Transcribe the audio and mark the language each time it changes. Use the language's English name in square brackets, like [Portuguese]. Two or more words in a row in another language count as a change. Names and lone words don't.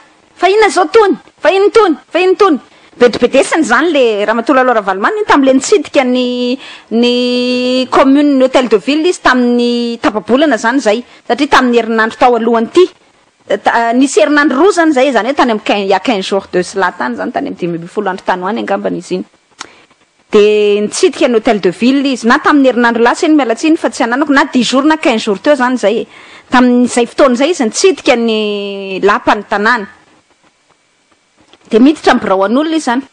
[Malagasy] Fa inona zao tony? Fa ino tony? Fa ino tony? Bedibedesany zany le Ramatoa Lalao Ravalomanana tam'le nitsidika ny commune ny [French] hôtel de ville [Malagasy] izy tamin'ny tapabolana zany zay. Satria tamin'ny herinandro tao alohany ty. Nisy herinandro roa zany zay zany hoe tany amin'ny [French] il y a 15 jours de cela [Malagasy] tany zany tany amin'ny 10 andro tany hoany angambany izy iny. De nitsidika ny [French] hôtel de ville [Malagasy] izy na tamin'ny herinandro lasa iny mialatsiny fa tsy ananako na 10 jours na 15 jours teo zany zay. Tamin'izay fotoan'izay izy nitsidika ny lapany tanàna. De miditra amin'ny biraon'olona izy zany.